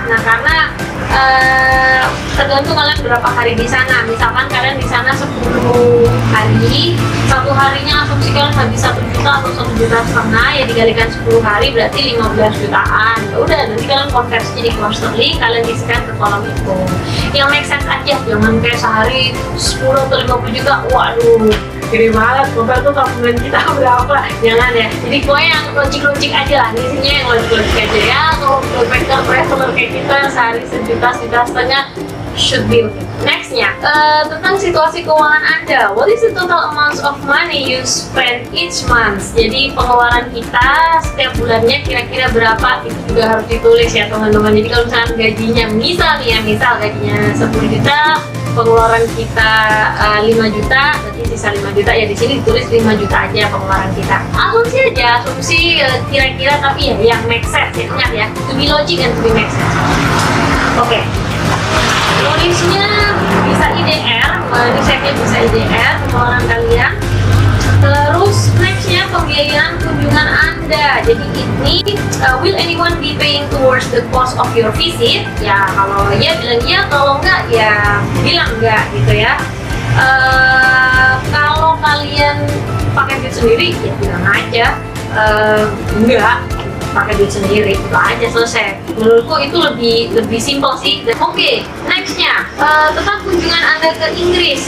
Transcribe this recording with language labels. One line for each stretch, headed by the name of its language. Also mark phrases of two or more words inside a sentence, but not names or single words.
Indonesian: Nah karena tergantung kalian berapa hari di sana. Misalkan kalian di sana 10 hari, satu harinya asumsi kalian habis 1 juta atau 1,5 juta, ya dikalikan 10 hari berarti 15 jutaan. Ya udah, nanti kalian konversi jadi
English: pound sterling,
Indonesian: kalian isikan ke kolom itu. Yang
English: make sense
Indonesian: aja, jangan kayak sehari 10 atau 50 juta. Waduh, gede banget, total tuh tabungan kita berapa? Jangan ya. Jadi pokoknya yang logik-logik aja lah, isinya yang logik-logik aja ya. Kalau
English: backpacker traveler
Indonesian: kayak kita sehari 1 juta, 1,5 juta
English: should be okay.
Indonesian: Nextnya tentang situasi keuangan Anda.
English: What is the total amount of money you spend each month?
Indonesian: Jadi pengeluaran kita setiap bulannya kira-kira berapa, itu juga harus ditulis ya teman-teman. Jadi kalau misalnya gajinya misal gajinya 10 juta, pengeluaran kita 5 juta, berarti sisa 5 juta ya, di sini ditulis 5 juta aja pengeluaran kita. Asumsi kira-kira, tapi ya yang
English: make sense
Indonesian: ya, ingat ya,
English: to be logic and to be make sense.
Indonesian: Oke. Tulisnya bisa IDR, risetnya bisa IDR pengeluaran kalian. Terus nextnya pembiayaan kunjungan Anda. Jadi ini
English: will anyone be paying towards the cost of your visit?
Indonesian: Ya kalau ya bilang iya, kalau enggak ya bilang enggak gitu ya. Kalau kalian pakai duit sendiri ya bilang aja enggak, pakai duit sendiri, itu aja selesai. Menurutku itu lebih simpel sih. Oke, nextnya tentang kunjungan Anda ke Inggris.